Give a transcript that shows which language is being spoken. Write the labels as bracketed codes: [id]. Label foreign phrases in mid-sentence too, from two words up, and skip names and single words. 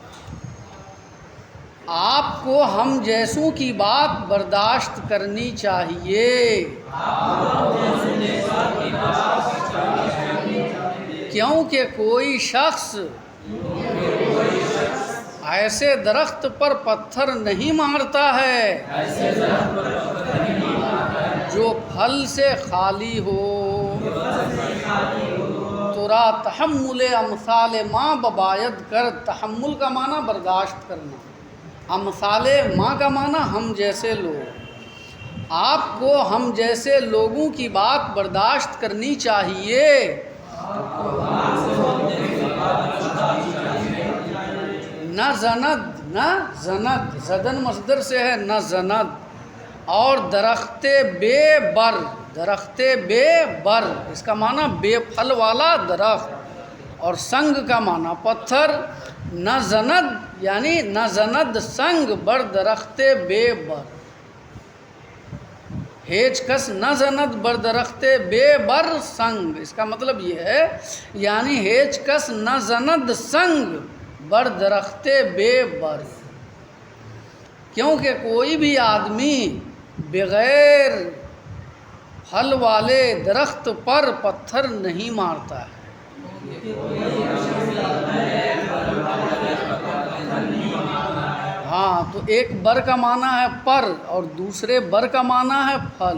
[ur] آپ کو ہم جیسوں کی بات برداشت کرنی چاہیے، کیونکہ کوئی شخص ایسے درخت پر پتھر نہیں مارتا ہے جو پھل سے خالی ہو. [fa] ترا تحمل امثال ما بباید کر. [ur] تحمل کا معنی برداشت کرنا، [fa] امثال ما [ur] کا معنی ہم جیسے لوگ. آپ کو ہم جیسے لوگوں کی بات برداشت کرنی چاہیے، [fa] نہ زند، نہ زند، [ur] زدن مصدر سے ہے، [fa] نہ زند. [ur] اور [fa] درخت بے بر، درخت بے بر [ur] اس کا معنی بے پھل والا درخت، اور سنگ کا معنی پتھر. [fa] نہ زند یعنی نہ زند سنگ بر درخت بے بر. ہیچ کس نہ زند بر درخت بے بر سنگ، [ur] اس کا مطلب یہ ہے یعنی [fa] ہیچ کس نہ زند سنگ بر درخت بے بر، [ur] کیونکہ کوئی بھی آدمی بغیر پھل والے درخت پر پتھر نہیں مارتا ہے. ہاں، تو ایک بر کا معنی ہے پر اور دوسرے بر کا معنی ہے پھل.